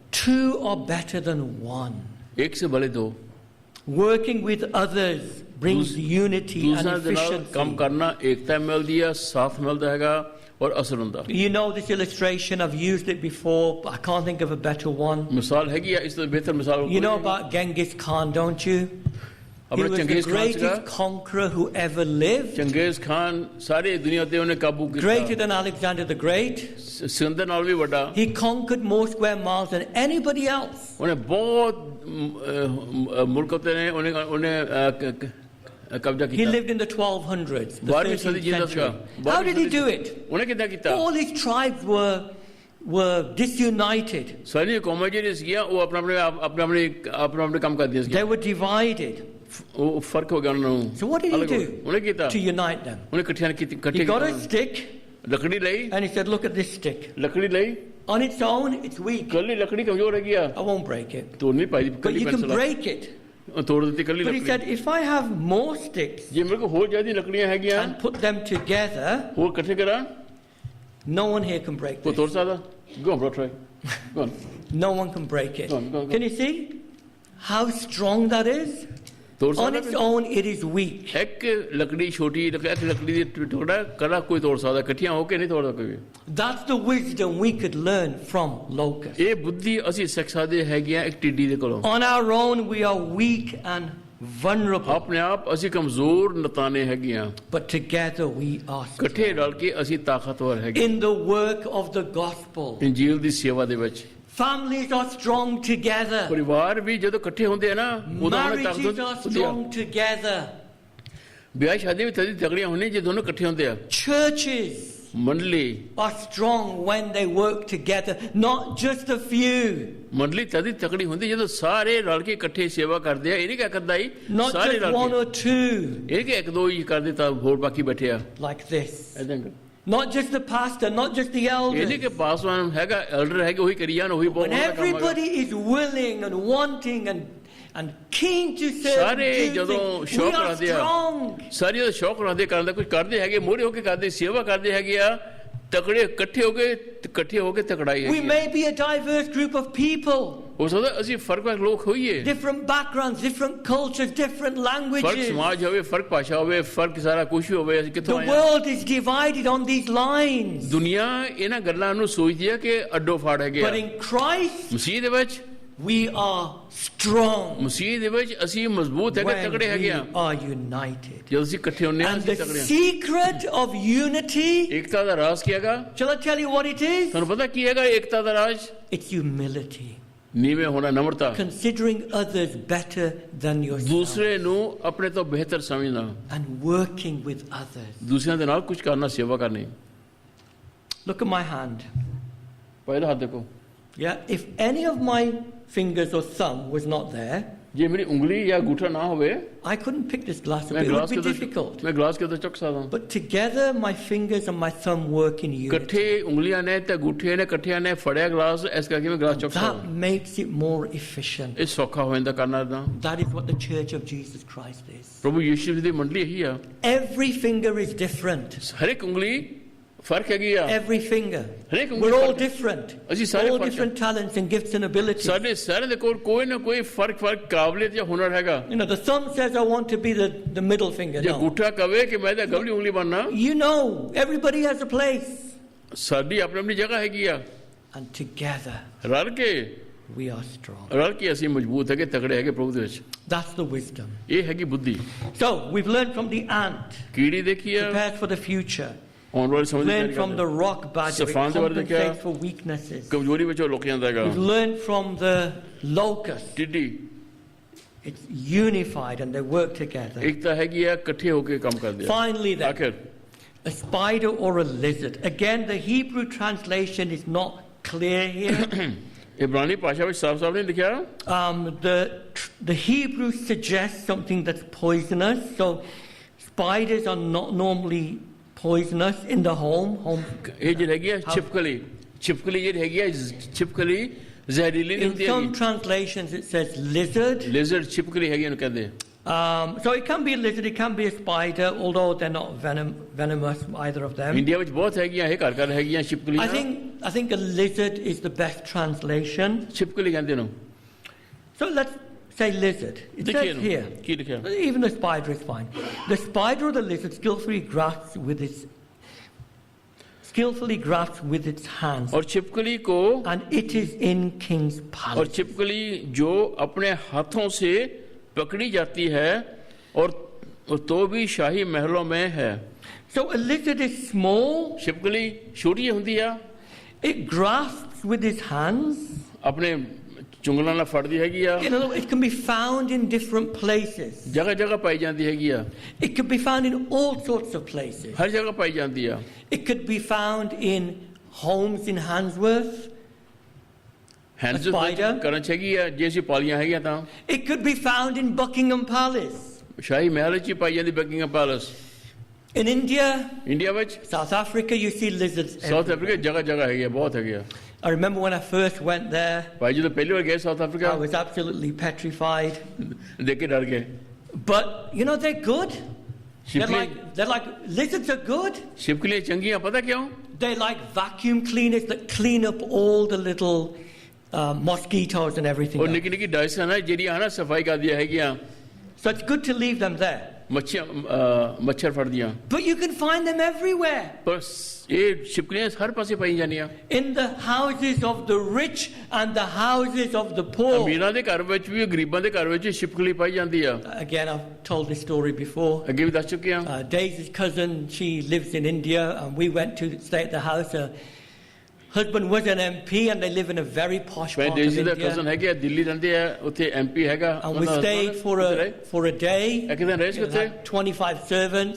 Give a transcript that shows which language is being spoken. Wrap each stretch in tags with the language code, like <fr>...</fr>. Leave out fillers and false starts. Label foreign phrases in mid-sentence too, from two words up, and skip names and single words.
<en>Two are better than one.</en> <hi>एक से भले दो।</hi> <en>Working with others brings unity and</en> <pa>ਦੂਸਰਾ ਦੇ ਨਾਲ ਕੰਮ</pa> <en>efficiency.</en> <pa>ਕਰਨਾ, ਏਕਤਾ ਮਿਲਦੀ ਆ, ਸਾਥ ਮਿਲਦਾ ਹੈਗਾ ਔਰ ਅਸਰ ਹੁੰਦਾ।</pa> <en>You know this illustration, I've used it before, but I can't think of a better one.</en> <pa>ਮਿਸਾਲ ਹੈਗੀ ਆ, ਇਸ ਤੋਂ ਬਿਹਤਰ ਮਿਸਾਲ</pa> <en>You know about Genghis Khan, don't you? He</en> <pa>ਆਪਣਾ</pa> <en>was the</en> <pa>ਚੰਗੇਜ਼ ਖਾਨ</pa> <en>greatest</en> <pa>ਸੀਗਾ।</pa> <en>conqueror who ever lived,</en> <pa>ਚੰਗੇਜ਼ ਖਾਨ ਸਾਰੀ ਦੁਨੀਆ ਤੇ ਉਹਨੇ ਕਾਬੂ</pa> <en>greater</en> <pa>ਕੀਤਾ,</pa> <en>than Alexander the Great.</en> <pa>ਸਿੰਦਰ ਨਾਲ ਵੀ ਵੱਡਾ।</pa> <en>He conquered more square miles than anybody else.</en> <pa>ਉਹਨੇ ਬਹੁਤ ਮੁਲਕ ਤੇ ਨੇ ਉਹਨੇ ਕਬਜ਼ਾ</pa> <en>He</en> <pa>ਕੀਤਾ।</pa> <en>lived in the 1200s, the</en> <pa>12ਵੀਂ ਸਦੀ</pa> <en>13th</en> <pa>ਜਿੰਦਾ</pa> <en>century.</en> <pa>ਸੀਗਾ।</pa> <en>How did he do it?</en> <pa>ਉਹਨੇ ਕਿੱਦਾਂ ਕੀਤਾ?</pa> <en>All these tribes were disunited.</en> <pa>ਸਾਰੀਆਂ ਕੌਮਾਂ ਜਿਹੜੀਆਂ ਸੀਗੀਆਂ ਉਹ ਆਪਣੇ ਕੰਮ ਕਰਦੀਆਂ</pa> <en>They</en> <pa>ਸੀਗੀਆਂ,</pa> <en>were divided.</en> <pa>ਉਹ ਫਰਕ ਹੋ ਗਿਆ ਉਹਨਾਂ ਨੂੰ।</pa> <en>So what did he</en> <pa>ਅਲੱਗ ਹੋ ਗਏ।</pa> <en>do</en> <pa>ਉਹਨੇ ਕੀਤਾ,</pa> <en>to unite them?</en> <pa>ਉਹਨੇ ਇਕੱਠੇ</pa> <en>He got a</en> <pa>ਕੀਤਾ,</pa> <en>stick</en> <pa>ਲੱਕੜੀ ਲਈ,</pa> <en>and he said, look at this stick.</en> <pa>ਲੱਕੜੀ ਲਈ,</pa> <en>On its own, it's weak.</en> <pa>ਕੱਲੀ ਲੱਕੜੀ ਕਮਜ਼ੋਰ ਹੈਗੀ ਆ,</pa> <en>I won't break it.</en> <pa>ਤੋੜ ਨਹੀਂ ਪਾਈ,</pa> <en>But</en> <pa>ਕੱਲੀ</pa> <en>you can</en> <pa>ਪੈਨਸਲ</pa> <en>break it.</en> <pa>ਤੋੜ ਦਿੱਤੀ ਕੱਲੀ</pa> <en>But he said,</en> <pa>ਲੱਕੜੀ।</pa> <en>if I have more sticks</en> <pa>ਜੇ ਮੇਰੇ ਕੋਲ ਹੋਰ ਜ਼ਿਆਦਾ ਲੱਕੜੀਆਂ ਹੈਗੀਆਂ,</pa> <en>and put them together,</en> <pa>ਹੋਰ ਇਕੱਠੇ ਕਰਾਂ,</pa> <en>no one here can break</en> <pa>ਕੋਈ</pa> <en>this.</en> <pa>ਤੋੜ ਸਕਦਾ?</pa> <en>Go on bro, try. Go on. No one can break it. Go on, go on. Can you see how strong that is?</en> <pa>ਤੋੜ</pa> <en>On its</en> <pa>ਸਕਦਾ?</pa> <en>own, it is weak.</en> <pa>ਇੱਕ ਲੱਕੜੀ ਛੋਟੀ ਲੱਕੜੀ ਦੀ ਟੁਕੜਾ ਕਲਾ ਕੋਈ ਤੋੜ ਸਕਦਾ, ਇਕੱਠੀਆਂ ਹੋ ਕੇ ਨਹੀਂ ਤੋੜਦਾ ਕੋਈ ਵੀ।</pa> <en>That's the wisdom we could learn from locusts.</en> <pa>ਇਹ ਬੁੱਧੀ ਅਸੀਂ ਸਿੱਖ ਸਕਦੇ ਹੈਗੀਆਂ ਇੱਕ ਟਿੱਡੀ ਦੇ ਕੋਲੋਂ।</pa> <en>On our own, we are weak and vulnerable.</en> <pa>ਆਪਣੇ ਆਪ ਅਸੀਂ ਕਮਜ਼ੋਰ ਨਤਾਨੇ ਹੈਗੀਆਂ,</pa> <en>But together we are strong.</en> <pa>ਇਕੱਠੇ ਰਲ ਕੇ ਅਸੀਂ ਤਾਕਤਵਰ ਹੈਗੇ।</pa> <en>In the work of the gospel,</en> <pa>ਇੰਜੀਲ ਦੀ ਸੇਵਾ ਦੇ ਵਿੱਚ</pa> <en>families are strong together.</en> <pa>ਪਰਿਵਾਰ ਵੀ ਜਦੋਂ ਇਕੱਠੇ ਹੁੰਦੇ ਆ ਨਾ, ਉਦੋਂ ਉਹਨਾਂ</pa> <en>Marriages are</en> <pa>ਤਾਕਤ</pa> <en>strong together.</en> <pa>ਵਿਆਹ ਸ਼ਾਦੀ ਵੀ ਤਦੀ ਤਗੜੀਆਂ ਹੋਣੀਆਂ ਜੇ ਦੋਨੋਂ ਇਕੱਠੇ ਹੁੰਦੇ ਆ।</pa> <en>Churches</en> <pa>ਮੰਡਲੀ</pa> <en>are strong when they work together, not just a few.</en> <pa>ਮੰਡਲੀ ਤਦੀ ਤਕੜੀ ਹੁੰਦੀ ਜਦੋਂ ਸਾਰੇ ਰਲ ਕੇ ਇਕੱਠੇ ਸੇਵਾ ਕਰਦੇ ਆ। ਇਹ ਨਹੀਂ ਕਹਿੰਦਾ ਹੀ</pa> <en>Not</en> <pa>ਸਾਰੇ</pa> <en>just</en> <pa>ਰਲ</pa> <en>one</en> <pa>ਕੇ,</pa> <en>or two</en> <pa>ਇਹ ਕਿ ਇੱਕ ਦੋ ਹੀ ਕਰਦੇ ਤਾਂ ਹੋਰ ਬਾਕੀ ਬੈਠੇ ਆ</pa> <en>like this.</en> <pa>ਏਦਾਂ।</pa> <en>Not just the pastor, not just the</en> <pa>ਇਹ ਨਹੀਂ</pa> <en>elders.</en> <pa>ਕਿ ਪਾਸਵਾਨ ਹੈਗਾ, ਐਲਡਰ ਹੈਗੇ, ਉਹੀ ਕਰੀ ਜਾਣ, ਉਹੀ ਬਹੁਤ</pa> <en>When</en> <pa>ਵੱਡਾ ਕੰਮ ਹੈਗਾ।</pa> <en>everybody is willing and wanting and keen to serve,</en> <pa>ਸਾਰੇ</pa> <en>and do</en> <pa>ਜਦੋਂ</pa> <en>things, we</en> <pa>ਸ਼ੌਕ</pa> <en>are</en> <pa>ਰੱਖਦੇ ਆ,</pa> <en>strong.</en> <pa>ਸਾਰੇ ਜਦੋਂ ਸ਼ੌਕ ਰੱਖਦੇ ਕਰਨ ਦਾ, ਕੁਝ ਕਰਦੇ ਹੈਗੇ, ਮੋਹਰੇ ਹੋ ਕੇ ਕਰਦੇ, ਸੇਵਾ ਕਰਦੇ ਹੈਗੇ ਆ, ਤਕੜੇ ਇਕੱਠੇ ਹੋ ਕੇ ਤਕੜਾਈ</pa> <en>We</en> <pa>ਹੈਗੀ ਆ।</pa> <en>may be a diverse group of people,</en> <pa>ਹੋ ਸਕਦਾ ਅਸੀਂ ਫਰਕ ਲੋਕ ਹੋਈਏ,</pa> <en>different backgrounds, different cultures, different</en> <pa>ਫਰਕ</pa> <en>languages.</en> <pa>ਸਮਾਜ ਹੋਵੇ, ਫਰਕ ਭਾਸ਼ਾ ਹੋਵੇ, ਫਰਕ ਸਾਰਾ ਕੁਝ ਹੋਵੇ, ਅਸੀਂ</pa> <en>The</en> <pa>ਕਿੱਥੋਂ ਆਏ ਹਾਂ।</pa> <en>world is divided on these lines.</en> <pa>ਦੁਨੀਆ ਇਹਨਾਂ ਗੱਲਾਂ ਨੂੰ ਸੋਚਦੀ ਹੈ ਕਿ ਅੱਡੋ ਫਾੜ ਹੈਗੇ ਆ।</pa> <en>But in Christ,</en> <pa>ਮਸੀਹ ਦੇ ਵਿੱਚ,</pa> <en>we are strong</en> <pa>ਮਸੀਹ ਦੇ ਵਿੱਚ ਅਸੀਂ ਮਜ਼ਬੂਤ ਹੈਗੇ,</pa> <en>when</en> <pa>ਤਕੜੇ</pa> <en>we</en> <pa>ਹੈਗੇ ਆ।</pa> <en>are united.</en> <pa>ਜਦੋਂ ਅਸੀਂ ਇਕੱਠੇ ਹੁੰਦੇ ਹਾਂ</pa> <en>And</en> <pa>ਅਸੀਂ</pa> <en>the</en> <pa>ਤਕੜੇ ਹਾਂ।</pa> <en>secret of unity,</en> <pa>ਏਕਤਾ ਦਾ ਰਾਜ਼ ਕੀ ਹੈਗਾ?</pa> <en>shall I tell you what it is?</en> <pa>ਤੁਹਾਨੂੰ ਪਤਾ ਕੀ ਹੈਗਾ ਏਕਤਾ ਦਾ ਰਾਜ਼?</pa> <en>It's humility.</en> <pa>ਨੀਵੇਂ ਹੋਣਾ, ਨਮਰਤਾ,</pa> <en>Considering others better than yourself</en> <pa>ਦੂਸਰੇ ਨੂੰ ਆਪਣੇ ਤੋਂ ਬਿਹਤਰ ਸਮਝਣਾ,</pa> <en>and working with others.</en> <pa>ਦੂਸਰਿਆਂ ਦੇ ਨਾਲ ਕੁਝ ਕਰਨਾ, ਸੇਵਾ ਕਰਨੀ।</pa> <en>Look at my hand.</en> <pa>ਪਹਿਲਾ ਹੱਥ ਦੇਖੋ,</pa> <en>Yeah, if any of my fingers or thumb was not there,</en> <pa>ਜੇ ਮੇਰੀ ਉਂਗਲੀ ਜਾਂ ਅੰਗੂਠਾ ਨਾ ਹੋਵੇ,</pa> <en>I couldn't pick this glass up.</en> <pa>ਮੈਂ</pa> <en>It would</en> <pa>ਗਲਾਸ</pa> <en>be</en> <pa>ਕਿੱਦਾਂ</pa> <en>difficult.</en> <pa>ਮੈਂ ਗਲਾਸ ਕਿੱਦਾਂ ਚੁੱਕ ਸਕਦਾ?</pa> <en>But together, my fingers and my thumb work in unity.</en> <pa>ਇਕੱਠੇ ਉਂਗਲੀਆਂ ਨੇ ਤੇ ਅੰਗੂਠੇ ਨੇ ਇਕੱਠਿਆਂ ਨੇ ਫੜਿਆ ਗਲਾਸ, ਇਸ ਕਰਕੇ ਮੈਂ ਗਲਾਸ ਚੁੱਕ</pa> <en>That</en> <pa>ਸਕਦਾ।</pa> <en>makes it more efficient.</en> <pa>ਇਹ ਸੌਖਾ ਹੋ ਜਾਂਦਾ ਕਰਨਾ ਤਾਂ।</pa> <en>That is what the Church of Jesus Christ is.</en> <pa>ਪ੍ਰਭੂ ਯਿਸੂ ਦੀ ਮੰਡਲੀ ਇਹੀ ਆ।</pa> <en>Every finger is different.</en> <pa>ਹਰ ਇੱਕ ਉਂਗਲੀ ਫਰਕ ਹੈਗੀ ਆ।</pa> <en>Every finger.</en> <pa>ਹਰੇਕ ਉਂਗਲੀ</pa> <en>We're all</en> <pa>ਫਰਕ ਹੈ।</pa> <en>different.</en> <pa>ਅਸੀਂ ਸਾਰੇ</pa> <en>All</en> <pa>ਫਰਕ</pa> <en>different talents and gifts and abilities.</en> <pa>ਸਾਡੇ ਸਾਰਿਆਂ ਦੇ ਕੋਲ ਕੋਈ ਨਾ ਕੋਈ ਫਰਕ ਕਾਬਲੀਅਤ ਜਾਂ ਹੁਨਰ ਹੈਗਾ।</pa> <en>You know, the thumb says, I want to be the middle finger.</en> <pa>ਜੇ</pa> <en>No.</en> <pa>ਅੰਗੂਠਾ ਕਵੇ ਕਿ ਮੈਂ ਤਾਂ ਗਵਲੀ ਉਂਗਲੀ ਬਣਨਾ,</pa> <en>You know, everybody has a place.</en> <pa>ਸਾਡੀ ਆਪਣੀ ਆਪਣੀ ਜਗ੍ਹਾ ਹੈਗੀ ਆ।</pa> <en>And together,</en> <pa>ਰਲ ਕੇ</pa> <en>we are strong.</en> <pa>ਰਲ ਕੇ ਅਸੀਂ ਮਜ਼ਬੂਤ ਹੈਗੇ, ਤਗੜੇ ਹੈਗੇ ਪ੍ਰਭੂ ਦੇ ਵਿੱਚ।</pa> <en>That's the wisdom.</en> <pa>ਇਹ ਹੈਗੀ ਬੁੱਧੀ।</pa> <en>So, we've learned from the ant,</en> <pa>ਕੀੜੀ ਦੇਖੀ ਆ,</pa> <en>prepared for the future.</en> <pa>ਆਉਣ ਵਾਲੀ ਸਮਝ</pa> <en>Learn from the rock badger. It</en> <pa>Stefan ਦੇ ਬਾਰੇ ਦੇਖਿਆ।</pa> <en>compensates for weaknesses.</en> <pa>ਕਮਜ਼ੋਰੀ ਵਿੱਚ ਉਹ ਲੁਕ ਜਾਂਦਾ ਹੈਗਾ</pa> <en>We've learned from the locust.</en> <pa>ਟਿੱਡੀ</pa> <en>It's unified and they work together.</en> <pa>ਇੱਕ ਤਾਂ ਹੈਗੀ ਆ ਇਕੱਠੇ ਹੋ ਕੇ ਕੰਮ ਕਰਦੇ ਆ</pa> <en>Finally, then,</en> <pa>ਆਖਿਰ</pa> <en>a spider or a lizard. Again, the Hebrew translation is not clear here.</en> <pa>ਇਬਰਾਨੀ ਭਾਸ਼ਾ ਵਿੱਚ ਸਾਫ਼-ਸਾਫ਼ ਨਹੀਂ ਲਿਖਿਆ</pa> <en>The Hebrew suggests something that's poisonous. So spiders are not normally poisonous in the home.</en> <pa>ਇਹ ਜਿਹੜੀ ਹੈਗੀ ਆ ਛਿਪਕਲੀ ਜਿਹੜੀ ਹੈਗੀ ਆ ਛਿਪਕਲੀ ਜ਼ਹਿਰੀਲੀ ਨਹੀਂ</pa> <en>In</en> <pa>ਹੁੰਦੀ</pa> <en>some</en> <pa>ਹੈਗੀ</pa> <en>translations it says lizard.</en> <pa>ਲੇਜ਼ਰ ਛਿਪਕਲੀ ਹੈਗੀ ਇਹਨੂੰ ਕਹਿੰਦੇ</pa> <en>So it can be a lizard, it can be a spider, although they're not venomous, either of them.</en> <pa>ਇੰਡੀਆ ਵਿੱਚ ਬਹੁਤ ਹੈਗੀਆਂ ਇਹ ਘਰ ਹੈਗੀਆਂ ਛਿਪਕਲੀਆਂ</pa> <en>I think a lizard is the best translation.</en> <pa>ਛਿਪਕਲੀ ਕਹਿੰਦੇ ਨੂੰ</pa> <en>So let's say lizard. It</en> <pa>ਦੇਖੀਏ</pa> <en>says here.</en> <pa>ਇਹਨੂੰ ਕੀ ਲਿਖਿਆ</pa> <en>Even the spider is fine. The spider or the lizard skillfully grasps with its hands,</en> <hi>और छिपकली को</hi> <en>and it is in king's</en> <hi>और</hi> <en>palace.</en> <hi>छिपकली जो अपने हाथों से पकड़ी जाती है और तो भी शाही महलों में है</hi> <en>So a lizard is small.</en> <hi>छिपकली छोटी होती है</hi> <en>It grasps with its hands.</en> <hi>अपने चुंगला</hi> <pa>ਨਾਲ ਫੜਦੀ ਹੈਗੀ ਆ</pa> <en>In other words, it can be found in different places.</en> <pa>ਜਗ੍ਹਾ ਜਗ੍ਹਾ ਪਾਈ ਜਾਂਦੀ ਹੈਗੀ ਆ</pa> <en>It could be found in all sorts of places.</en> <pa>ਹਰ ਜਗ੍ਹਾ ਪਾਈ ਜਾਂਦੀ ਆ</pa> <en>It could be found in homes in Handsworth.</en> <pa>ਹੈਂਡਸ</pa> <en>spider?</en> <pa>ਕਰਨ ਚ ਹੈਗੀ ਆ ਜੇ ਅਸੀਂ ਪਾਲੀਆਂ ਹੈਗੀਆਂ ਤਾਂ</pa> <en>It could be found in Buckingham Palace.</en> <pa>ਸ਼ਾਹੀ ਮਹਿਲ ਚ ਹੀ ਪਾਈ ਜਾਂਦੀ ਬਕਿੰਗਮ ਪੈਲੇਸ</pa> <en>In India,</en> <pa>ਇੰਡੀਆ ਵਿੱਚ</pa> <en>South Africa, you see lizards</en> <pa>ਸਾਊਥ</pa> <en>everywhere.</en> <pa>ਅਫਰੀਕਾ ਜਗ੍ਹਾ ਜਗ੍ਹਾ ਹੈਗੀ ਆ ਬਹੁਤ ਹੈਗੀ ਆ</pa> <en>I remember when I first went there,</en> <pa>ਭਾਈ ਜਦੋਂ ਪਹਿਲੀ ਵਾਰ ਗਏ ਸਾਊਥ</pa> <en>I</en> <pa>ਅਫਰੀਕਾ</pa> <en>was absolutely petrified.</en> <pa>ਦੇਖ ਕੇ ਡਰ ਗਏ</pa> <en>But, you know, they're good.</en> <pa>ਛਿਪਕਲੀ</pa> <en>They're like, lizards are good.</en> <pa>ਛਿਪਕਲੀਆਂ ਚੰਗੀਆਂ ਪਤਾ ਕਿਉਂ</pa> <en>They're like vacuum cleaners that clean up all the little mosquitoes and everything</en> <pa>ਉਹ</pa> <en>else.</en> <pa>ਨਿੱਕੀ ਨਿੱਕੀ ਡਾਇਸਾਂ ਨਾ ਜਿਹੜੀਆਂ ਹਨਾ ਸਫਾਈ ਕਰਦੀਆਂ ਹੈਗੀਆਂ</pa> <en>So it's good to leave them there.</en> <pa>ਮੱਛਰ ਫੜਦੀਆਂ</pa> <en>But you can find them everywhere.</en> <pa>ਪਰ ਇਹ ਛਿਪਕਲੀਆਂ ਹਰ ਪਾਸੇ ਪਾਈ ਜਾਂਦੀਆਂ</pa> <en>In the houses of the rich and the houses of the poor.</en> <pa>ਅਮੀਰਾਂ ਦੇ ਘਰ ਵਿੱਚ ਵੀ ਗਰੀਬਾਂ ਦੇ ਘਰ ਵਿੱਚ ਛਿਪਕਲੀ ਪਾਈ ਜਾਂਦੀ ਆ</pa> <en>Again, I've told this story before.</en> <pa>ਅੱਗੇ ਵੀ ਦੱਸ ਚੁੱਕੇ ਆ</pa> <en>Daisy's cousin, she lives in India, and we went to stay at the house. Her husband was an MP, and they live in a very posh</en> <pa>ਮੈਂ</pa> <en>part of</en> <pa>ਡੇਜ਼ੀ ਦਾ</pa> <en>India.</en> <pa>ਕਜ਼ਨ ਹੈਗਾ ਦਿੱਲੀ ਰਹਿੰਦੇ ਆ ਉੱਥੇ ਐਮਪੀ ਹੈਗਾ</pa> <en>And we stayed for a day.</en> <pa>ਇੱਕ ਦਿਨ ਰਹਿ</pa> <en>They</en> <pa>ਉੱਥੇ</pa> <en>had 25 servants.</en>